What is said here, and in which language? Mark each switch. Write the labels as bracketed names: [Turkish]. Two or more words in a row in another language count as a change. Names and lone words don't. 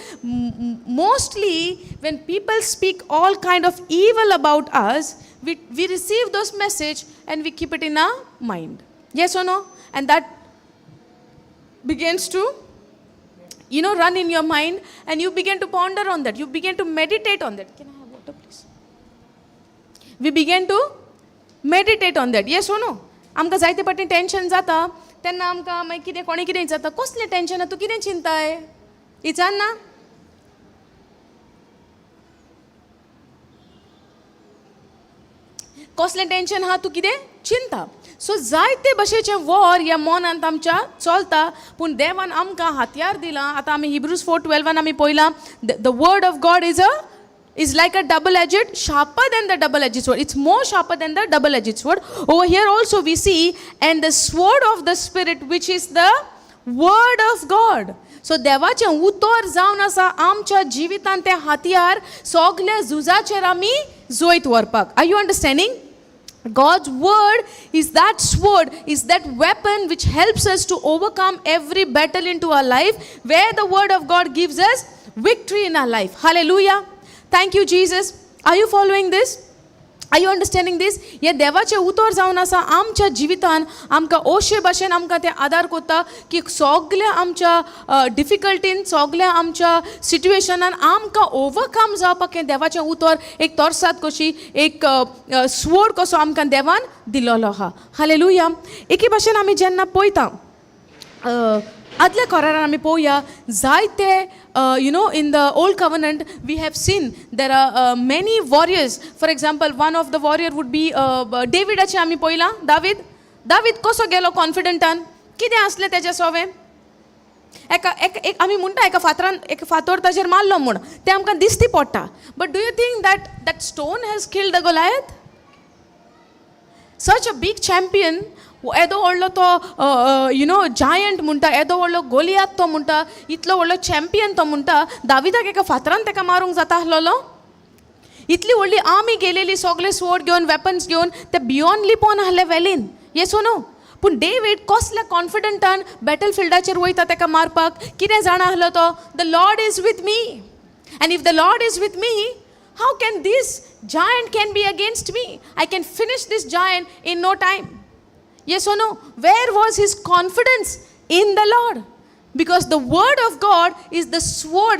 [English] Mostly when people speak all kind of evil about us, we receive those message and we keep it in our mind. Yes or no? And that begins to run in your mind, and you begin to ponder on that. You begin to meditate on that. Can I have water, please? We begin to meditate on that. Yes or no? [Konkani] आमकां जायते फावटी टेन्शन जाता तेन्ना आमकां मागीर कितें कोणें कितें जाता, कसलें टेन्शन तूं कितें चिंताय, विचार ना. कसलें टेन्शन आहा तूं कितें चिंता. सो जायते भशेचें वॉर ह्या मनांत आमच्या चलता, पूण देवान आमकां हातयार दिलां. आतां आमी हिब्रूज 4:12 आमी पळयलां, [English] The word of God is like a double-edged, sharper than the double-edged sword. It's more sharper than the double-edged sword. Over here also we see, and the sword of the Spirit, which is the word of God. [Konkani] So देवाचें उतर जावन आसा आमच्या जिवितांत तें हातयार सगल्या झुजाचेर आमी जोयत व्हरपाक. [English] Are you understanding? God's word is that sword, is that weapon which helps us to overcome every battle into our life, where the word of God gives us victory in our life. Hallelujah. Thank you, Jesus. Are you following this? Are you understanding this? [Konkani] हे देवाचे उतर जावन आसा आमच्या जिवितान आमकां अशे भाशेन आमकां ते आदार करता की सगल्या आमच्या डिफिकल्टीन, सगल्या आमच्या सिट्युएशनान आमकां ओवरकम जावपाक हें देवाचें उतर एक तोरसाद कशी, एक स्वोर्ड कसो आमकां देवान दिलोलो आहा. हालेलुया. एके भाशेन आमी जेन्ना पळयता आदल्या करारान आमी पळोवया जायते [English] in the old covenant we have seen there are many warriors. For example, one of the warrior would be Davidaचे आमी पळयलां. [Konkani] दावीद कसो गेलो कॉन्फिडंटान, कितें आसलें तेजें सवें. आमी म्हणटा एक फातर ताजेर मारलो म्हूण तें आमकां दिसती पडटा. [English] But do you think that stone has killed the Goliath? Such a big champion, [Konkani] येदो व्हडलो तो जायंट म्हणटा, येदो व्हडलो गोलियात तो म्हणटा, इतलो व्हडलो चॅम्पियन तो म्हणटा, दाविदाक एका फातरान ताका मारूंक जाता आसलोलो. इतली व्हडली आर्मी गेलेली सगळे स्वोर्ड घेवन, वेपन्स घेवन, ते बियॉन्ड लिपोन आहले वेलीन. [English] Yes or no? [Konkani] पूण डेविड कसल्या कॉन्फिडंटान [English] battle field [Konkani] वयता ताका मारपाक. कितें जाणा आहलो तो? [English] The Lord is with me, and if the Lord is with me, how can this giant can be against me? I can finish this giant in no time. Yes or no? Where was his confidence? In the Lord. Because the word of God is the sword.